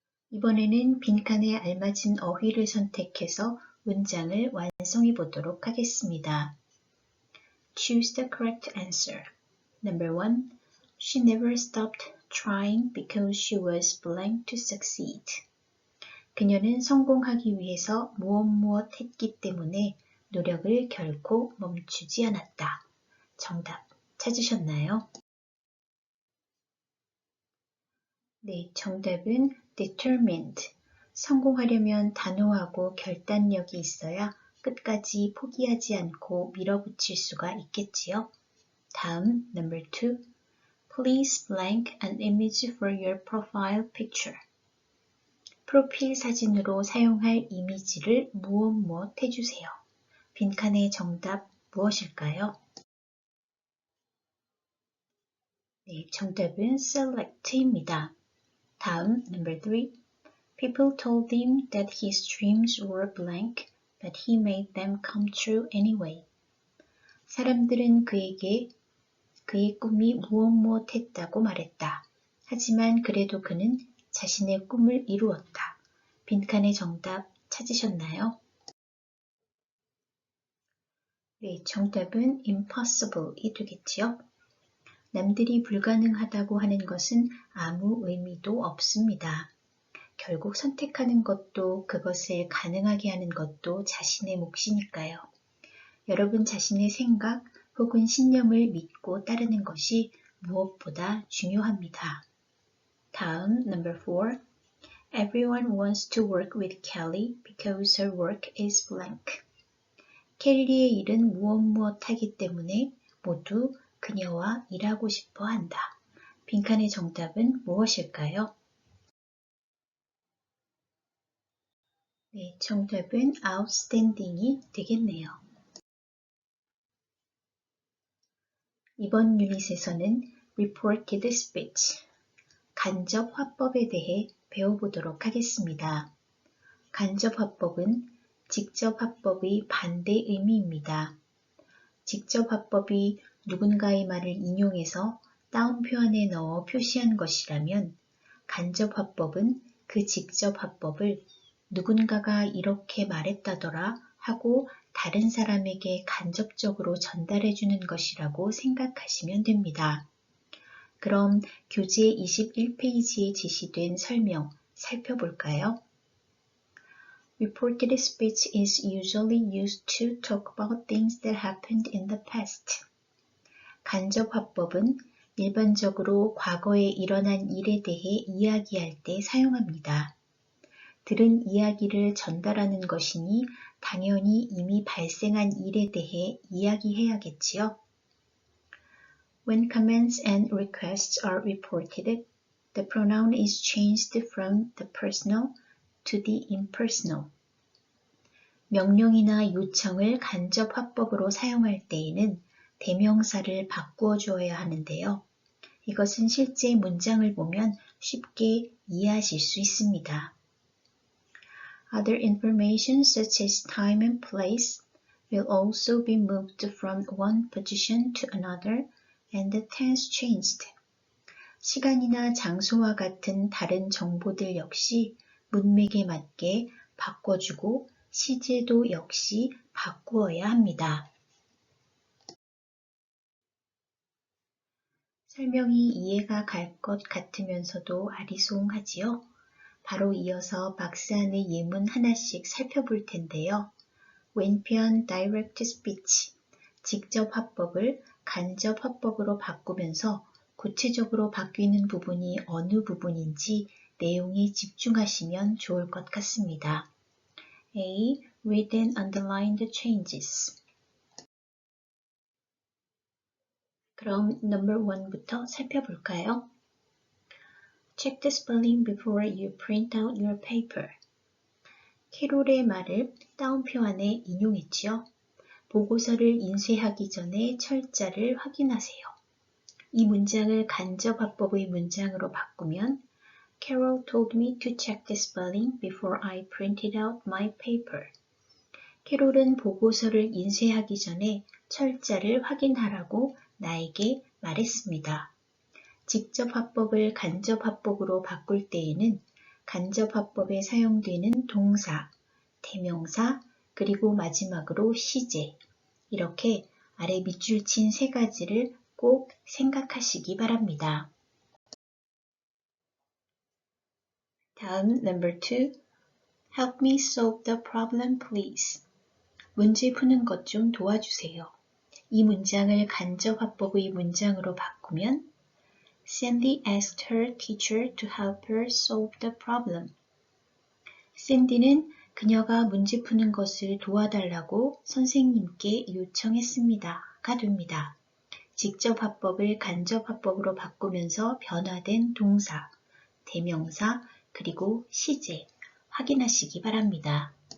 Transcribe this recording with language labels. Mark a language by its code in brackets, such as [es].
[ko] 이번에는 빈칸에 알맞은 어휘를 선택해서 문장을 완성해 보도록 하겠습니다. [en] Choose the correct answer. Number 1. She never stopped trying because she was blank to succeed. [ko] 그녀는 성공하기 위해서 무엇 했기 때문에 노력을 결코 멈추지 않았다. 정답 찾으셨나요? 네, 정답은 determined. 성공하려면 단호하고 결단력이 있어야 끝까지 포기하지 않고 밀어붙일 수가 있겠지요. 다음, [en] number 2. Please blank an image for your profile picture. [ko] 프로필 사진으로 사용할 이미지를 무엇 해주세요. 빈칸의 정답 무엇일까요? 네, 정답은 select입니다. 다음, [en] number 3. People told him that his dreams were blank, but he made them come true anyway. [ko] 사람들은 그에게 그의 꿈이 무엇 했다고 말했다. 하지만 그래도 그는 자신의 꿈을 이루었다. 빈칸의 정답 찾으셨나요? 네, 정답은 impossible이 되겠지요. 남들이 불가능하다고 하는 것은 아무 의미도 없습니다. 결국 선택하는 것도 그것을 가능하게 하는 것도 자신의 몫이니까요. 여러분 자신의 생각 혹은 신념을 믿고 따르는 것이 무엇보다 중요합니다. 다음, [en] number 4. Everyone wants to work with Kelly because her work is blank. [ko] 켈리의 일은 무엇 하기 때문에 모두 그녀와 일하고 싶어 한다. 빈칸의 정답은 무엇일까요? 네, 정답은 outstanding이 되겠네요. 이번 유닛에서는 reported speech, 간접 화법에 대해 배워보도록 하겠습니다. 간접 화법은 직접 화법의 반대 의미입니다. 직접 화법이 누군가의 말을 인용해서 따옴표 안에 넣어 표시한 것이라면 간접 화법은 그 직접 화법을 누군가가 이렇게 말했다더라 하고 다른 사람에게 간접적으로 전달해 주는 것이라고 생각하시면 됩니다. 그럼 교재 21페이지에 제시된 설명 살펴볼까요? [en] Reported speech is usually used to talk about things that happened in the past. [ko] 간접 화법은 일반적으로 과거에 일어난 일에 대해 이야기할 때 사용합니다. 들은 이야기를 전달하는 것이니 당연히 이미 발생한 일에 대해 이야기해야겠지요. [en] When comments and requests are reported, the pronoun is changed from the personal to the impersonal. [ko] 명령이나 요청을 간접 화법으로 사용할 때에는 대명사를 바꾸어 주어야 하는데요. 이것은 실제 문장을 보면 쉽게 이해하실 수 있습니다. [en] Other information such as time and place will also be moved from one position to another and the tense changed. [ko] 시간이나 장소와 같은 다른 정보들 역시 문맥에 맞게 바꿔주고 시제도 역시 바꾸어야 합니다. 설명이 이해가 갈 것 같으면서도 아리송하지요? 바로 이어서 박스 안의 예문 하나씩 살펴볼 텐데요. 왼편 Direct Speech, 직접 화법을 간접 화법으로 바꾸면서 구체적으로 바뀌는 부분이 어느 부분인지 내용에 집중하시면 좋을 것 같습니다. [en] A. Read and underline the changes. [ko] 그럼 [en] number 1 [ko] 부터 살펴볼까요? [en] Check the spelling before you print out your paper. [ko] 캐롤의 말을 따옴표 안에 인용했지요. 보고서를 인쇄하기 전에 철자를 확인하세요. 이 문장을 간접 화법의 문장으로 바꾸면 [en] Carol told me to check the spelling before I printed out my paper. [ko] 캐롤은 보고서를 인쇄하기 전에 철자를 확인하라고 나에게 말했습니다. 직접 화법을 간접 화법으로 바꿀 때에는 간접 화법에 사용되는 동사, 대명사, 그리고 마지막으로 시제, 이렇게 아래 밑줄 친 세 가지를 꼭 생각하시기 바랍니다. 다음 [en] number 2. Help me solve the problem, please. [ko] 문제 푸는 것 좀 도와주세요. 이 문장을 간접 화법의 문장으로 바꾸면 [en] Sandy asked her teacher to help her solve the problem. [ko] 샌디는 그녀가 문제 푸는 것을 도와달라고 선생님께 요청했습니다가 됩니다. 직접 화법을 간접 화법으로 바꾸면서 변화된 동사, 대명사, 그리고 시제 확인하시기 바랍니다.